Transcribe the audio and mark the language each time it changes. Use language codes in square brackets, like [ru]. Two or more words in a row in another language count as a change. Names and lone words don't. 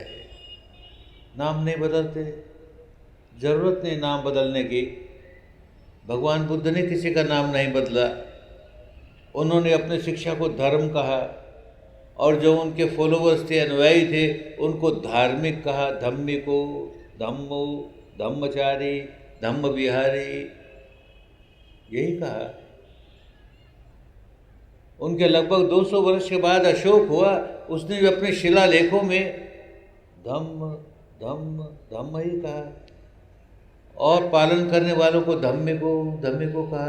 [hi] नाम नहीं बदलते, जरूरत नहीं नाम बदलने की। भगवान बुद्ध ने किसी का नाम नहीं बदला। उन्होंने अपने शिक्षा को धर्म कहा, और जो उनके फॉलोवर्स थे, अनुयायी थे, उनको धार्मिक कहा। [pi] धम्मिको, धम्मो, धम्मचारी, धम्म विहारी, [hi] यही कहा। उनके लगभग 200 वर्ष के बाद अशोक हुआ, उसने भी अपने शिलालेखों में [pi] धम्म धम्म धम्म [hi] ही कहा, और पालन करने वालों को [pi] धम्मिको धम्मिको [hi] कहा।